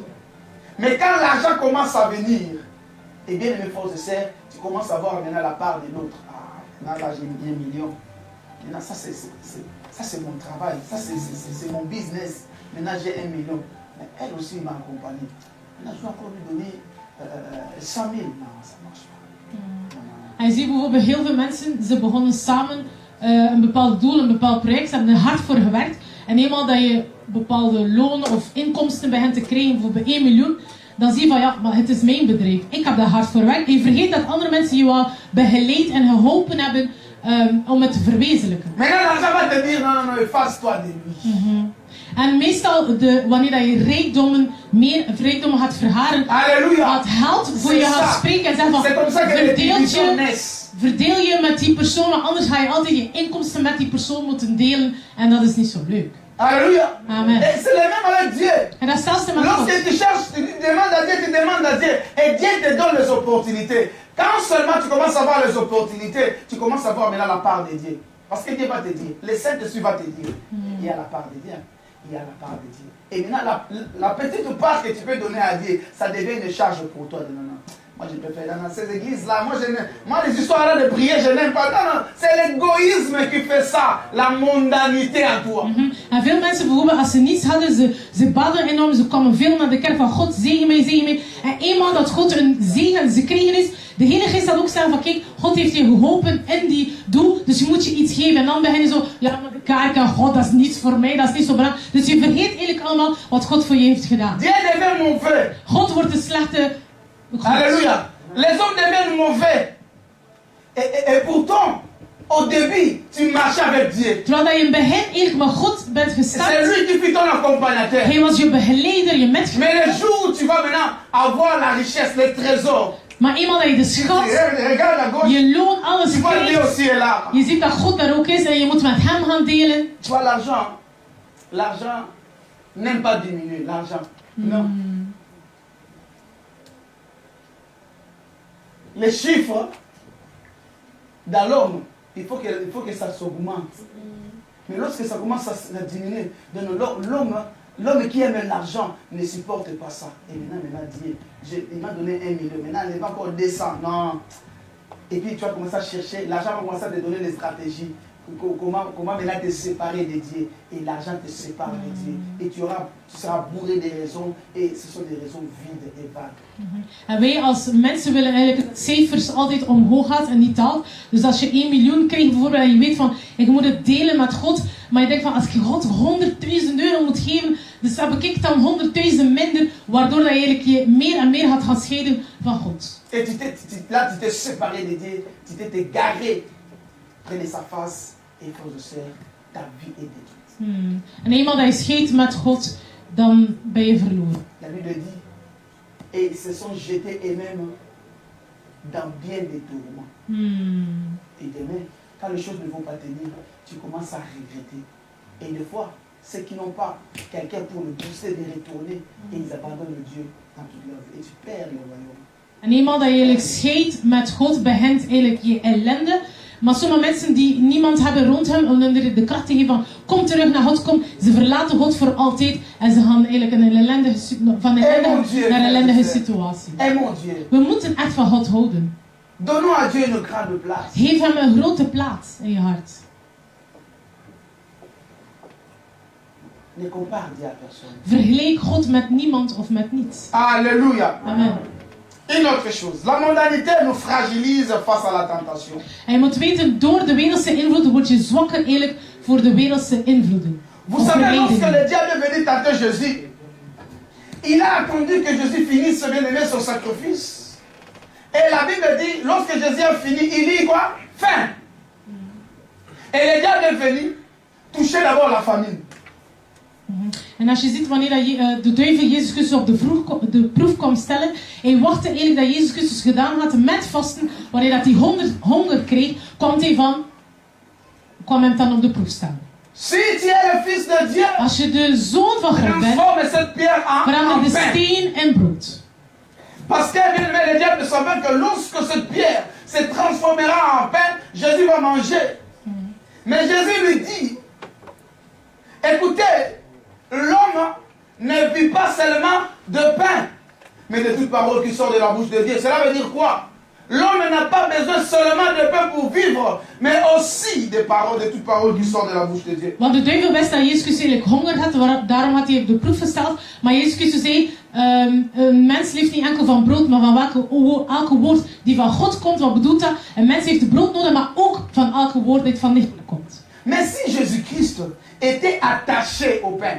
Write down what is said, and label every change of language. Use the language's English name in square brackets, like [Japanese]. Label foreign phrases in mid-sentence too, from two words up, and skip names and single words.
[French] Mais quand l'argent commence à venir, eh bien, mes frères et sœurs, tu commences à voir maintenant la part de l'autre. Ah, maintenant là, j'ai 1 million. Maintenant, ça, c'est mon travail. Ça, c'est mon business. Maintenant, j'ai 1 million. Mais elle aussi m'a accompagné. Maintenant, je dois encore lui donner 100 000. Non, ça ne marche pas. [Dutch] En je ziet bijvoorbeeld heel veel mensen, ze begonnen samen een bepaald doel, een bepaald project. Ze hebben er hard voor gewerkt. En eenmaal dat je bepaalde lonen of inkomsten bij hen te krijgen, bijvoorbeeld 1 miljoen, dan zie je van ja, maar het is mijn bedrijf. Ik heb daar hard voor gewerkt. En je vergeet dat andere mensen je wel begeleid en geholpen hebben om het te verwezenlijken. [French] Maintenant, l'argent va te dire non, efface-toi de lui. [Dutch] En meestal, wanneer dat je rijkdommen gaat vergaren, Alléluia. het geld voor je gaat spreken en zeggen van verdeel je met die persoon, want anders ga je altijd je inkomsten met die persoon moeten delen en dat is niet zo leuk. [French] Alléluia. Amen. Et c'est le même avec Dieu. [Dutch] En dat is hetzelfde met God. [French] Lorsque tu cherches, tu demandes à Dieu, tu demandes à Dieu. Et Dieu te donne les opportunités. Quand seulement tu commences à voir les opportunités, tu commences à voir maintenant la part de Dieu. Parce que Dieu va te dire, le Saint-Esprit va te dire, il y a la part de Dieu. Il y a la part de Dieu. Et maintenant, la petite part que tu peux donner à Dieu, ça devient une charge pour toi. Non, non. Moi, je préfère dans ces églises-là. Moi, les histoires-là de prier, je n'aime pas. Non, non. C'est l'égoïsme qui fait ça. La mondanité en toi. [Dutch] En veel mensen bijvoorbeeld, als ze niets hadden, ze baden enorm. Ze kwamen veel naar de kerk van God, zegen mij, zegen mij. En eenmaal dat God een zegen ze kregen is, de Heilige Geest had ook zeggen van kijk, God heeft je geholpen in die doel, dus je moet je iets geven. En dan begin je zo, ja maar de kerk en God, dat is niets voor mij, dat is niet zo belangrijk. Dus je vergeet eigenlijk allemaal wat God voor je heeft gedaan. [French] Dieu devient mauvais. [Dutch] God wordt de slechte God. [French] Alléluia. Les hommes deviennent mauvais. Et pourtant, au début, tu marchais avec Dieu. [Dutch] Terwijl dat je in het begin eigenlijk met God bent gestart. [French] C'est lui qui fut ton accompagnateur. [Dutch] Hij was je begeleider, je metgeleider. [French] Mais le jour où tu vas maintenant avoir la richesse, les trésors. [Dutch] Maar eenmaal dat je de schat, je loon, alles krijgt, je ziet dat God daar ook is en je moet met hem gaan delen. [French] Tu vois, l'argent n'aime pas diminuer, l'argent. Non. Les chiffres, dans l'homme, il faut que ça s'augmente. Mais lorsque ça commence à diminuer, l'homme qui aime l'argent ne supporte pas ça. Et maintenant Dieu, il m'a donné 1 million. Maintenant, il n'est pas encore 200. Non. Et puis tu vas commencer à chercher. L'argent va commencer à te donner des stratégies. Comment maintenant te séparer de Dieu. Et l'argent te sépare de Dieu. Et tu seras bourré de raisons. Et ce sont des raisons vides et vagues. [Dutch] En wij als mensen willen eigenlijk dat cijfers altijd omhoog gaat en niet daalt. Dus als je 1 miljoen krijgt bijvoorbeeld en je weet van ik moet het delen met God. Maar je denkt van als ik God 100.000 euro moet geven. Dus heb ik dan 100.000 minder. Waardoor dat je eigenlijk je meer en meer gaat gaan scheiden van God. [French] Et là tu t'es séparé de Dieu. Tu t'es égaré près de sa face. Et frères et sœurs, ta vie est détruite. [Dutch] En eenmaal dat je scheidt met God, dan ben je verloren. [French] La Bible dit, et ils se sont jetés eux-mêmes dans bien des tourments. Et demain, quand les choses ne vont pas tenir, tu commences à regretter. Et des fois, ceux qui n'ont pas quelqu'un pour le pousser de retourner, et ils abandonnent Dieu dans toute leur vie. Et tu perds le royaume. [Dutch] En eenmaal dat je eigenlijk scheidt met God, begint eigenlijk je ellende. Maar sommige mensen die niemand hebben rond hem om hun de kracht te geven van kom terug naar God, kom. Ze verlaten God voor altijd en ze gaan eigenlijk van ellendige naar ellendige situatie. We moeten echt van God houden. Geef hem een grote plaats in je hart. Vergelijk God met niemand of met niets. [French] Alléluia. Amen. Une autre chose, la mondanité nous fragilise face à la tentation. [Dutch] En je moet weten, door de wereldse invloeden word je zwakker eigenlijk voor de wereldse invloeden. [French] Vous savez, lorsque le diable est venu tenter Jésus, il a attendu que Jésus finisse bien aimé son sacrifice. Et la Bible dit, lorsque Jésus a fini, il dit quoi? Faim. Et le diable est venu toucher d'abord la famine. [Dutch] En als je ziet wanneer de duivel Jezus Christus op de proef komt stellen, hij wachtte eigenlijk dat Jezus Christus gedaan had met vasten, wanneer dat hij honger kreeg, kwam hem dan op de proef stellen. [French] Si tu es le fils de Dieu, [Dutch] Als je de zoon van God bent, [French] transforme cette pierre en [Dutch] verander de [French] pain. [Dutch] steen in brood. [French] Parce que bien aimé, le diable savait que lorsque cette pierre se transformera en pain, Jésus va manger. Mais Jésus lui dit, écoutez, l'homme ne vit pas seulement de pain, mais de toute parole qui sort de la bouche de Dieu. Cela veut dire quoi? L'homme n'a pas besoin seulement de pain pour vivre, mais aussi des paroles, de toute parole qui sort de la bouche de Dier. [Dutch] Want de duivel wist dat Jezus Christus eigenlijk honger had, daarom had hij op de proef gesteld. Maar Jezus Christus zei, een mens leeft niet enkel van brood, maar van elke woord die van God komt. Wat bedoelt dat? Een mens heeft brood nodig, maar ook van elke woord dat van licht komt. [French] Mais si Jésus-Christ était attaché au pain,